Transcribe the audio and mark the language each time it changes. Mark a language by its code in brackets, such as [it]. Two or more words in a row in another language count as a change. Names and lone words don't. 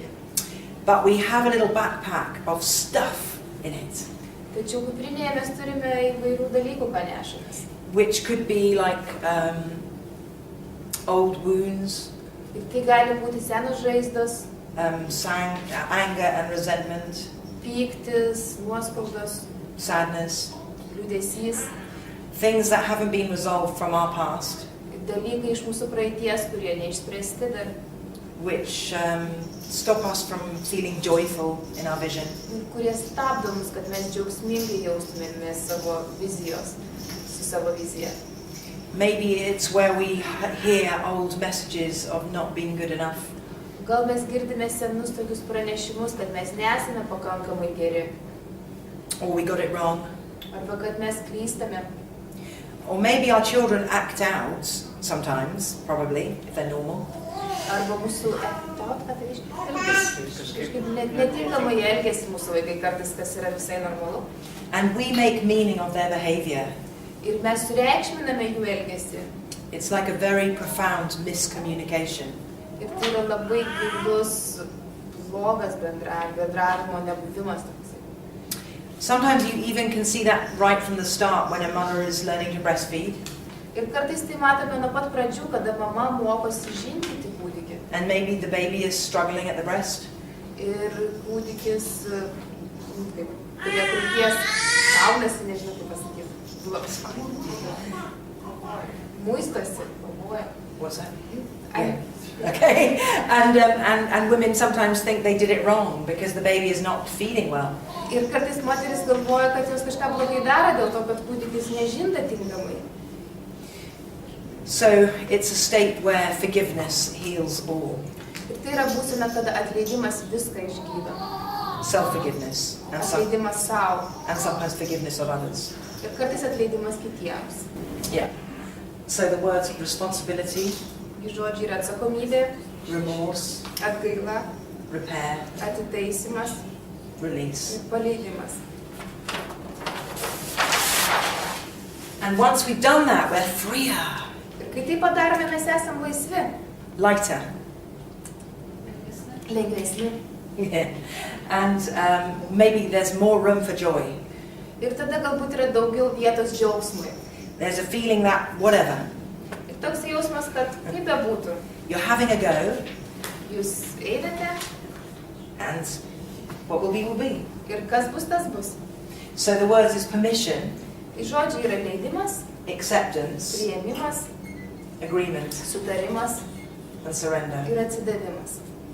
[en] But we have a little backpack of stuff in it. [lt] Tačiau kuprinėje mes turime įvairių dalykų, ką nešamės. [en] Which could be like old wounds. [lt] Ir tai gali būti senos žaizdos, [en] anger and resentment, [lt] pyktis, nuoskaudos, [en] sadness, [lt] liūdesys, [en] things that haven't been resolved from our past, [lt] dalykai iš mūsų praeities, kurie neišspręsti dar, [en] which stop us from feeling joyful in our vision. [lt] Kurie stabdo mus, kad mes džiaugsmingai jaustumėmės savo vizijos, su savo vizija. [en] Maybe it's where we hear old messages of not being good enough. [lt] Gal mes girdime senus tokius pranešimus, kad mes nesame pakankamai geri. [en] Or we got it wrong. [lt] Arba kad mes klystame. [en] Or maybe our children act out sometimes, probably, if they're normal. [lt] Arba mūsų kažkaip netinkamai elgiasi mūsų vaikai kartais, kas yra visai normalu. [en] And we make meaning of their behavior. [lt] Ir mes sureikšminame jų elgesį. [en] It's like a very profound miscommunication. [lt] Ir tai yra labai gilus, blogas bendravimo nebuvimas. [en] Sometimes you even can see that right from the start when a mother is learning to breastfeed. [lt] Ir kartais tai matome nuo pat pradžių, kada mama mokosi žindyti kūdikį. [en] And maybe the baby is struggling at the breast. [lt] Ir kūdikis, prie krūties kaunasi, nežinau kaip pasakyti. Muistosi, kovoja. [en] What's that? Yeah. Okay. And women sometimes think they did it wrong because the baby is not feeding well. [lt] Ir kartais moteris galvoja, kad jos kažką blogai daro dėl to, kad kūdikis nežinda tinkamai. [en] So it's a state where forgiveness heals all. [lt] Ir tai yra būsena, kada atleidimas viską išgydo. [en] Self-forgiveness. [lt] Atleidimas sau. [en] And sometimes forgiveness of others. [lt] Ir kartais atleidimas kitiems. [en] Yeah. So the words responsibility, [lt] Žodžiai yra atsakomybė, [en] remorse, [lt] atgaila, [en] repair, [lt] atitaisimas [en] release. [lt] ir paleidimas. [en] And once we've done that, we're freer, [lt] Ir kai tai padarome, mes esam laisvi, [en] lighter. [lt] lengvesni. [en] Yeah. And maybe there's more room for joy. [lt] Ir tada galbūt yra daugiau vietos džiaugsmui. [en] There's a feeling that whatever. [lt] Ir toks jausmas, kad kaip bebūtų, [en] You're having a go, [lt] jūs einate [en] and what will be will be. [lt] ir kas bus, tas bus. [en] So the words is permission, [lt] Tai žodžiai yra leidimas, [en] acceptance, [lt] priėmimas, [en] agreement, [lt] sutarimas [en] and surrender. [lt] ir atsidavimas.